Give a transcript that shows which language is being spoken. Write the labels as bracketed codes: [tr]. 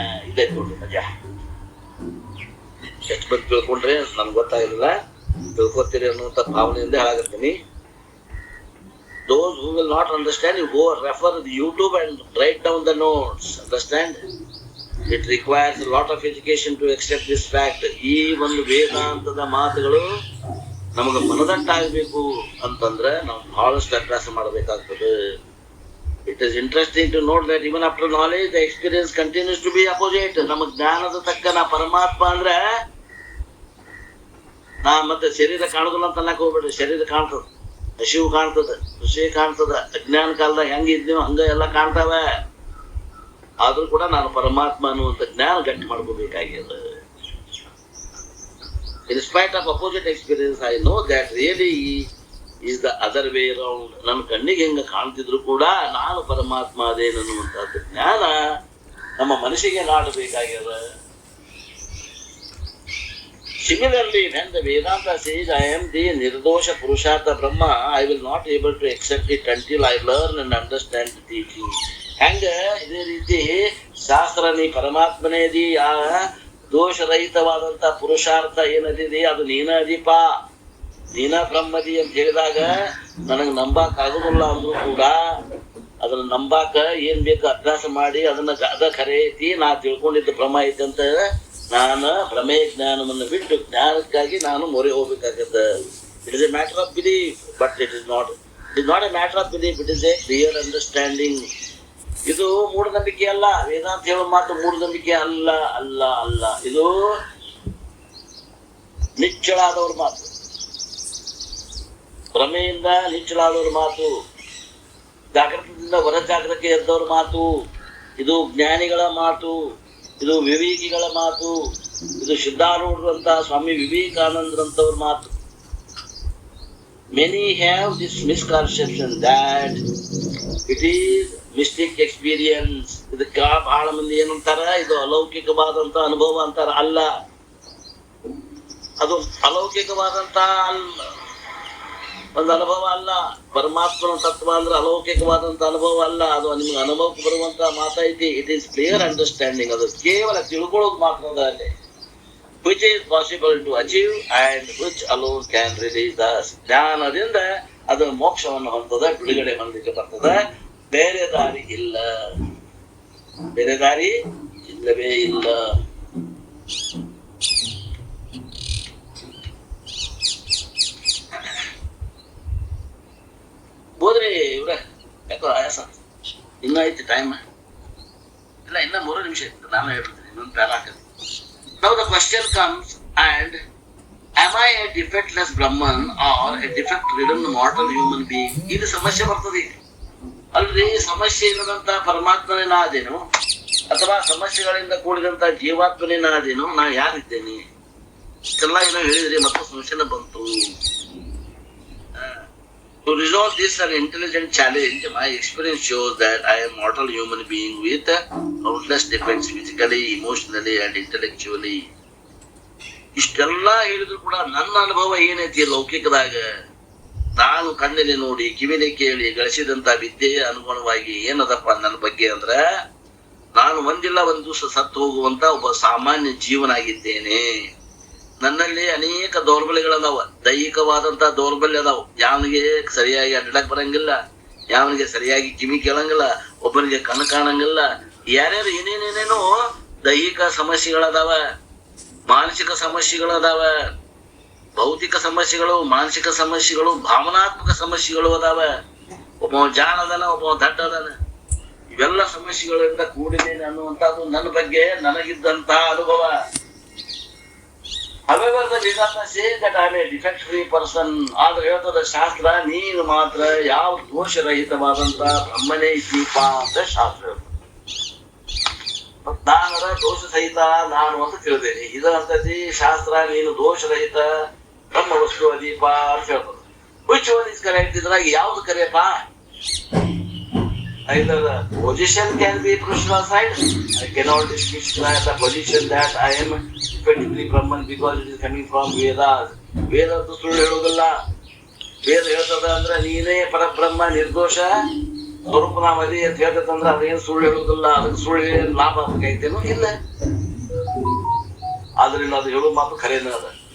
[kn] ಇದೆ ನೋಡ್ರಿ ಮಜಾ. ಎಷ್ಟು ಬಂದು ತಿಳ್ಕೊಂಡ್ರೆ ನನ್ಗೆ ಗೊತ್ತಾಗಿಲ್ಲ, ತಿಳ್ಕೊತೀರಿ ಅನ್ನುವಂಥ ಭಾವನೆಯಿಂದ ಹೇಳಾಕತ್ತೀನಿ. [en] Those who will not understand, you go refer the YouTube and write down the notes. Understand? It requires a lot of education to accept this fact. [kn] ಈ ಒಂದು ವೇದಾಂತದ ಮಾತುಗಳು ನಮಗೆ ಮನದಟ್ಟಾಗಬೇಕು ಅಂತಂದ್ರೆ ನಾವು ಬಹಳಷ್ಟು ಅಭ್ಯಾಸ ಮಾಡಬೇಕಾಗ್ತದೆ. [en] It is interesting to note that even after knowledge, the experience continues to be opposite. [kn] ನಮ್ಮ ಜ್ಞಾನದ ತಕ್ಕ ನಾ ಪರಮಾತ್ಮ ಅಂದ್ರೆ ನಾ ಮತ್ತೆ ಶರೀರ ಕಾಣುದಿಲ್ಲ ಅಂತ ಅನ್ನಕ್ ಹೋಗ್ಬೇಡ್ರಿ. ಶರೀರ ಕಾಣ್ತದ, ಹಸಿವು ಕಾಣ್ತದ, ಖುಷಿ ಕಾಣ್ತದ. ಅಜ್ಞಾನ ಕಾಲದಾಗ ಹೆಂಗಿದ್ದೀವಿ ಹಂಗ ಎಲ್ಲ ಕಾಣ್ತಾವ. ಆದ್ರೂ ಕೂಡ ನಾನು ಪರಮಾತ್ಮ ಅನ್ನುವಂಥ ಜ್ಞಾನ ಗಟ್ಟಿ ಮಾಡ್ಕೋಬೇಕಾಗ್ಯದ. [en] In spite of opposite experience, I know that really is the other way around. [kn] ನನ್ನ ಕಣ್ಣಿಗೆ ಹೆಂಗ ಕಾಣ್ತಿದ್ರು ಕೂಡ ನಾನು ಪರಮಾತ್ಮ ಅದೇನನ್ನುವಂಥದ್ದು ಜ್ಞಾನ ನಮ್ಮ ಮನಸ್ಸಿಗೆ ನಾಡಬೇಕಾಗ್ಯದ. [en] Similarly, when the Vedanta says, I am the Nirdosha Purushartha Brahma, I will not able to accept it until I learn and understand the teaching. [kn] ಹೆಂಗ ಇದೇ ರೀತಿ ಶಾಸ್ತ್ರ ನೀ ಪರಮಾತ್ಮನೇ ಅದಿ, ಆ ದೋಷರಹಿತವಾದಂತ ಪುರುಷಾರ್ಥ ಏನದಿದೆ ಅದು ನೀನ ಅದೀಪ, ನೀನ ಬ್ರಹ್ಮದಿ ಅಂತ ಹೇಳಿದಾಗ ನನಗೆ ನಂಬಾಕ್ ಆಗುದಿಲ್ಲ ಅಂದ್ರೂ ಕೂಡ ಅದನ್ನ ನಂಬಾಕ ಏನ್ ಬೇಕು ಅಭ್ಯಾಸ ಮಾಡಿ ಅದನ್ನ ಅದ ಖರೆ ಐತಿ, ನಾ ತಿಳ್ಕೊಂಡಿದ್ದ ಭ್ರಮ ಐತಿ ಅಂತ ನಾನು ಭ್ರಮೆಯ ಜ್ಞಾನವನ್ನು ಬಿಟ್ಟು ಜ್ಞಾನಕ್ಕಾಗಿ ನಾನು ಮೊರೆ ಹೋಗ್ಬೇಕಾಗತ್ತ. [en] It is a matter of belief, but it is not a matter of belief, it is a clear understanding. [kn] ಇದು ಮೂಢನಂಬಿಕೆ ಅಲ್ಲ. ವೇದಾಂತ ಹೇಳೋ ಮಾತು ಮೂಢನಂಬಿಕೆ ಅಲ್ಲ ಅಲ್ಲ ಅಲ್ಲ. ಇದು ನಿಚ್ಚಳಾದವ್ರ ಮಾತು, ಭ್ರಮೆಯಿಂದ ನಿಚ್ಚಳಾದವ್ರ ಮಾತು, ಜಾಗೃತದಿಂದ ಹೊರ ಜಾಗೃತಿ ಎದ್ದವ್ರ ಮಾತು. ಇದು ಜ್ಞಾನಿಗಳ ಮಾತು, ಇದು ವಿವೇಕಿಗಳ ಮಾತು, ಇದು ಸಿದ್ಧಾರೂಢರಂತ ಸ್ವಾಮಿ ವಿವೇಕಾನಂದರಂತವ್ರ ಮಾತು. [en] Many have this misconception that it is mystic experience. [kn] ಇದಕ್ಕ ಬಹಳ ಮಂದಿ ಏನಂತಾರ, ಇದು ಅಲೌಕಿಕವಾದಂತ ಅನುಭವ ಅಂತಾರ. ಅಲ್ಲ, ಅದು ಅಲೌಕಿಕವಾದಂತ ಒಂದು ಅನುಭವ ಅಲ್ಲ. ಪರಮಾತ್ಮನ ತತ್ವ ಅಂದ್ರೆ ಅಲೌಕಿಕವಾದಂತ ಅನುಭವ ಅಲ್ಲ, ಅದು ನಿಮ್ಗೆ ಅನುಭವಕ್ಕೆ ಬರುವಂತ ಮಾತೈತಿ. [en] It is clear understanding. [kn] ಅದು ಕೇವಲ ತಿಳ್ಕೊಳ್ಳೋದು ಮಾತ್ರ ಅಲ್ಲಿ, [en] which is possible to achieve and which alone can release us. [kn] ಜ್ಞಾನದಿಂದ ಅದು ಮೋಕ್ಷವನ್ನು ಹೊಂದದ, ಬಿಡುಗಡೆ ಹೊಂದಲಿಕ್ಕೆ ಬರ್ತದ. ಬೇರೆ ದಾರಿ ಇಲ್ಲ, ಬೇರೆ ದಾರಿ ಇಲ್ಲವೇ ಇಲ್ಲ. ಹೋದ್ರಿ ಇವ್ರ ಯಾಕೋ ಆಯಾಸ ಇನ್ನ ಐತಿ ಟೈಮ್ ಇಲ್ಲ, ಇನ್ನ 3 ನಿಮಿಷ ಇತ್ತು. ನಾನು ಹೇಳ್ಬಿಡ್ತೀನಿ, ಇನ್ನೊಂದು para hockey. [en] Now the question comes, and am I a defectless Brahman or a defect-ridden mortal human being? [kn] ಇದು ಸಮಸ್ಯೆ ಬರ್ತದೆ. ಅಲ್ರಿ, ಸಮಸ್ಯೆ ಇಲ್ಲದಂತ ಪರಮಾತ್ಮನೇ ನಾ ಅದೇನು, ಅಥವಾ ಸಮಸ್ಯೆಗಳಿಂದ ಕೂಡಿದಂತ ಜೀವಾತ್ಮನೇ ನಾ ಅದೇನು? ನಾ ಯಾರಿದ್ದೇನೆ? ಇಷ್ಟೆಲ್ಲ ಏನೋ ಹೇಳಿದ್ರಿ, ಮತ್ತು ಸಮಸ್ಯೆನ ಬಂತು. [en] To resolve this an intelligent challenge, my experience shows that I am a mortal human being with countless defects physically, emotionally and intellectually. [kn] ಇಷ್ಟೆಲ್ಲ ಹೇಳಿದ್ರು ಕೂಡ ನನ್ನ ಅನುಭವ ಏನೈತಿ ಲೌಕಿಕದಾಗ, ನಾನು ಕಣ್ಣಿಗೆ ನೋಡಿ ಕಿವಿಲಿ ಕೇಳಿ ಗಳಿಸಿದಂತ ವಿದ್ಯೆಯ ಅನುಗುಣವಾಗಿ ಏನದಪ್ಪ ನನ್ನ ಬಗ್ಗೆ ಅಂದ್ರ, ನಾನು ಒಂದಿಲ್ಲ ಒಂದು ದಿವಸ ಸತ್ತು ಹೋಗುವಂತ ಒಬ್ಬ ಸಾಮಾನ್ಯ ಜೀವನಾಗಿದ್ದೇನೆ. ನನ್ನಲ್ಲಿ ಅನೇಕ ದೌರ್ಬಲ್ಯಗಳದಾವ, ದೈಹಿಕವಾದಂತ ದೌರ್ಬಲ್ಯ ಅದಾವ. ಯಾವನಿಗೆ ಸರಿಯಾಗಿ ಅಡ್ಡಾಡಕ್ ಬರಂಗಿಲ್ಲ, ಯಾವನಿಗೆ ಸರಿಯಾಗಿ ಕಿವಿ ಕೇಳಂಗಿಲ್ಲ, ಒಬ್ಬನಿಗೆ ಕಣ್ಣು ಕಾಣಂಗಿಲ್ಲ, ಯಾರ್ಯಾರು ಏನೇನೇನೇನೋ ದೈಹಿಕ ಸಮಸ್ಯೆಗಳದಾವ, ಮಾನಸಿಕ ಸಮಸ್ಯೆಗಳದಾವ, ಭೌತಿಕ ಸಮಸ್ಯೆಗಳು, ಮಾನಸಿಕ ಸಮಸ್ಯೆಗಳು, ಭಾವನಾತ್ಮಕ ಸಮಸ್ಯೆಗಳು ಅದಾವ. ಒಬ್ಬ ಜಾಣ ಅದಾನ, ಒಬ್ಬ ದಡ್ಡ ಅದಾನ. ಇವೆಲ್ಲ ಸಮಸ್ಯೆಗಳಿಂದ ಕೂಡಿದ್ದೇನೆ ಅನ್ನುವಂಥದ್ದು ನನ್ನ ಬಗ್ಗೆ ನನಗಿದ್ದಂತ ಅನುಭವ. [en] However, the Vedanta says that I am a defect-free person. [kn] ಆದ್ರೆ ಹೇಳ್ತದ ಶಾಸ್ತ್ರ, ನೀನು ಮಾತ್ರ ಯಾವ ದೋಷರಹಿತವಾದಂತ ಬ್ರಹ್ಮನೇ ದೀಪ ಅಂತ ಶಾಸ್ತ್ರ. ನಾನರ ದೋಷ ಸಹಿತ ನಾನು ಅಂತ ತಿಳಿದೇನೆ. ಇದರಂತತಿ ಶಾಸ್ತ್ರ, ನೀನು ದೋಷರಹಿತ ಬ್ರಹ್ಮ ವಸ್ತು ದೀಪ ಅಂತ ಹೇಳ್ತದೆ. [en] Which one is correct? [kn] ಇದ್ರಾಗ ಯಾವ್ದು ಕರೆಯಪ್ಪ? [en] Either the position can be personal side. I cannot dismiss the position that I am effectively Brahman because it is coming from Vedas. [kn] Veda ಸುಳ್ಳು ಹೇಳುವುದಿಲ್ಲ. ವೇದ ಹೇಳ್ತದ ಅಂದ್ರೆ ನೀನೇ ಪರಬ್ರಹ್ಮ ನಿರ್ದೋಷ ಸ್ವರೂಪನಾಮದಿ ಅಂತ ಹೇಳ್ತಂದ್ರೆ ಅದೇನು ಸುಳ್ಳು ಹೇಳುವುದಿಲ್ಲ. ಅದಕ್ಕೆ ಸುಳ್ಳು ಲಾಭ ಆಗೈತೇನೋ ಇಲ್ಲ. ಆದ್ರಿಂದ ಅದು ಹೇಳುವ ಮಾತು ಖರೇನ ಅದ.